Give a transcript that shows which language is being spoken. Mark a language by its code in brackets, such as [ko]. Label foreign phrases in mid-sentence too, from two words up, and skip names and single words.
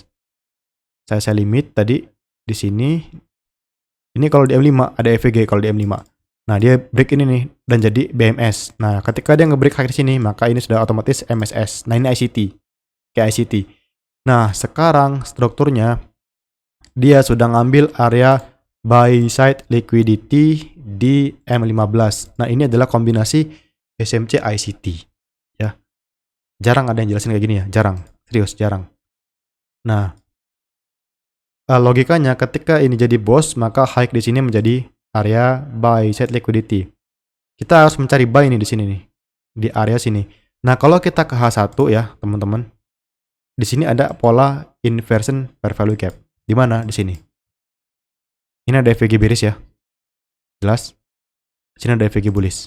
[id] Saya limit tadi di sini. Ini kalau di M5 ada EVG kalau di M5. Nah, dia break ini nih dan jadi BMS. Nah, ketika dia nge-break high di sini, maka ini sudah otomatis MSS. Nah, ini ICT. Kayak ICT. Nah, sekarang strukturnya dia sudah ngambil area [en] buy side liquidity [id] di M15. Nah, ini adalah kombinasi SMC ICT ya. Jarang ada yang jelasin kayak gini ya, jarang. Serius, jarang. Nah, logikanya ketika ini jadi bos, maka high di sini menjadi area [en] buy side liquidity. [id] Kita harus mencari buy nih di sini nih, di area sini. Nah, kalau kita ke H1 ya, teman-teman. Di sini ada pola [en] inversion fair value gap. [id] Di mana? Di sini. Ini ada EVG bearish ya. Jelas? Di sini ada EVG bullish.